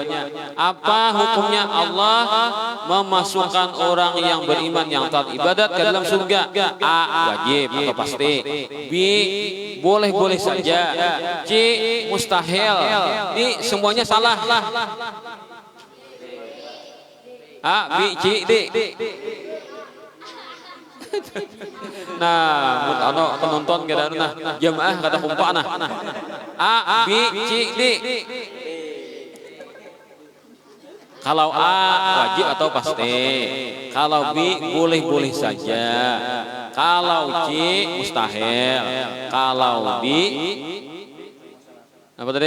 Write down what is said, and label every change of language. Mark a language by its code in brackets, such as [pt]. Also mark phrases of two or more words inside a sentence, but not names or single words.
[id] Apa hukumnya Allah memasukkan orang yang beriman yang taat ibadat ke dalam surga? A. Wajib atau pasti. B. Boleh-boleh saja. C. Mustahil. D. Semuanya salah. A. B. C. D. [bjn] Nah, penonton kada jamaah kada kumpa nah. [id] A. B. C. D. Kalau A wajib atau pasti, kalau B boleh-boleh saja, kalau C mustahil, kalau D apa tadi?